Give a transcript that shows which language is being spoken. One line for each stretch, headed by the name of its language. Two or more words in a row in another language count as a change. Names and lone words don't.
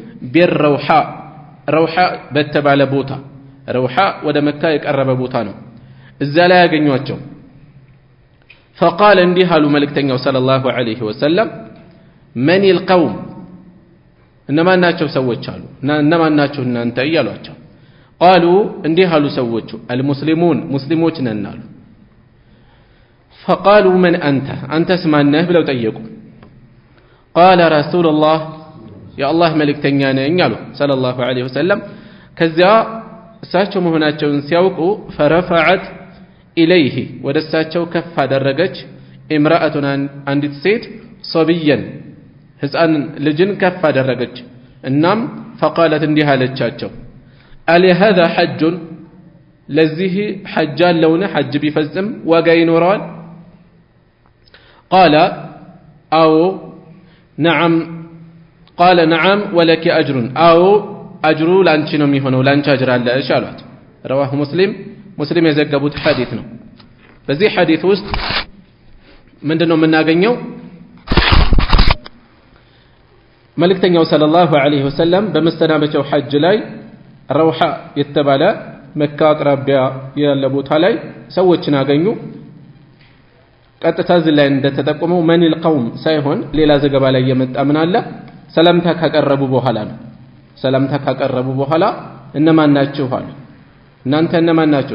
Amharic: ረውሃ በተባለ ቦታ ረውሃ ወደ መካ የቀረበ ቦታ ነው። እዛ ላይ ያገኟቸው። فقال እንዲህ አሉ መልእክተኛው
Arabic: صلى الله عليه وسلم من القوم
Amharic: እነማን ናቸው ሰዎች አሉ። እነማን ናቸው እናንተ እያሏቸው قالوا እንዲህ አሉ ሰዎቹ المسلمون ሙስሊሞች ነን አሉ።
Arabic: فقالوا من أنتስ
Amharic: ማነህ ብለው ጠየቁ።
Arabic: قال رسول الله يا الله መልእክተኛ
Amharic: ነኝ አሉ
Arabic: صلى الله عليه وسلم።
Amharic: ከዚያ እሳቸው መሆናቸውን ሲያውቁ
Arabic: فرفعت إليه
Amharic: ወደ እሳቸው ከፍ አደረገች امرأة አንዲት ሴት صبيا ሕፃን ልጅን ከፍ አደረገች። እናም فقالت እንዲህ አለቻቸው
Arabic: ألي هذا حج
Amharic: ለዚህ ሐጅ አለውን ሐጅ ቢፈጽም ዋጋ ይኖረዋል?
Arabic: قال أو نعم قال نعم ولك أجر أو أجر
Amharic: لانቺ ነው የሚሆነው ላንቺ አጅር አለሽ አሏት።
Arabic: رواه مسلم
Amharic: የዘገቡት ሐዲስ ነው። በዚህ ሐዲስ ውስጥ ምንድነው የምናገኘው? መልእክተኛው
Arabic: صلى الله عليه وسلم
Amharic: በመስተናበቻው ሐጅ ላይ ረውሃ የተባለ መካ አቅራቢያ ያለ ቦታ ላይ ሰዎችን አገኙ። ቀጥታ እዚህ ላይ እንደተጠቆመው
Arabic: من القوم
Amharic: ሳይሆን ሌላ ዘገባ ላይ የመጣ ምን አለ ሰላምታ ካቀረቡ በኋላ ነው። ሰላምታ ካቀረቡ በኋላ እነማን ናችሁ አሉ። እናንተ እነማን ናችሁ?